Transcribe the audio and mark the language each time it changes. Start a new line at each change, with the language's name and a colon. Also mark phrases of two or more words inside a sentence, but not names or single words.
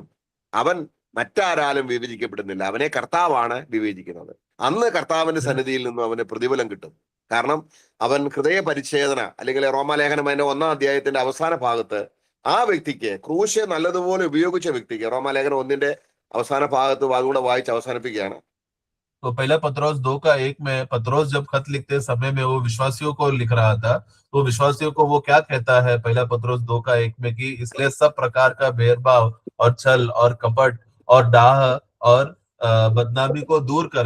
Malayalam: അവൻ മറ്റാരാലും വിവേചിക്കപ്പെടുന്നില്ല, അവനെ കർത്താവാണ് വിവേചിക്കുന്നത്. അന്ന് കർത്താവിന്റെ സന്നിധിയിൽ നിന്നും അവന് പ്രതിഫലം കിട്ടും. കാരണം അവൻ ഹൃദയ പരിച്ഛേദന, അല്ലെങ്കിൽ റോമാലേഖനം അതിന്റെ 1 അധ്യായത്തിന്റെ അവസാന ഭാഗത്ത് ആ വ്യക്തിക്ക് ക്രൂശ് നല്ലതുപോലെ ഉപയോഗിച്ച വ്യക്തിക്ക്, റോമാലേഖനം 1 അവസാന ഭാഗത്ത് അതുകൂടെ വായിച്ച് അവസാനിപ്പിക്കുകയാണ്.
Hindi: तो पहला पत्रोस 2 का 1 में पत्रोस जब खत लिखते समय में वो विश्वासियों को लिख रहा था, तो विश्वासियों को वो क्या कहता है पहला पत्रोस 2 का 1 में, कि इसलिए सब प्रकार का भेदभाव और छल और कपट और डाह और बदनामी को दूर करे।